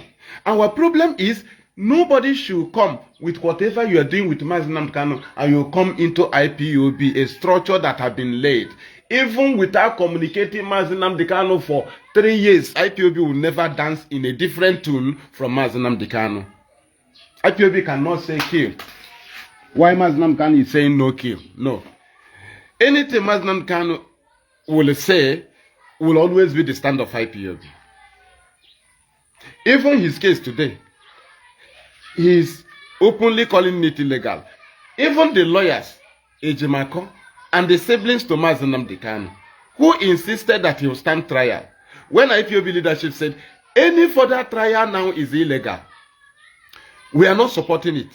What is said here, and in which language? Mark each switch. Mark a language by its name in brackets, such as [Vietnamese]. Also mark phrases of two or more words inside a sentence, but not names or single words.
[English] Our problem is nobody should come with whatever you are doing with Mazi Nnamdi Kanu and you come into IPOB, a structure that has been laid. Even without communicating Mazi Nnamdi Kanu for 3 years, IPOB will never dance in a different tune from Mazi Nnamdi Kanu. IPOB cannot say kill. Why Mazi Nnamdi Kanu is saying no kill? No. Anything Mazi Nnamdi Kanu will say will always be the stand of IPOB. Even his case today, he is openly calling it illegal. Even the lawyers, Ejimako, and the siblings to Mazi Nnamdi Kanu, who insisted that he will stand trial, when IPOB leadership said, any further trial now is illegal, We are not supporting it.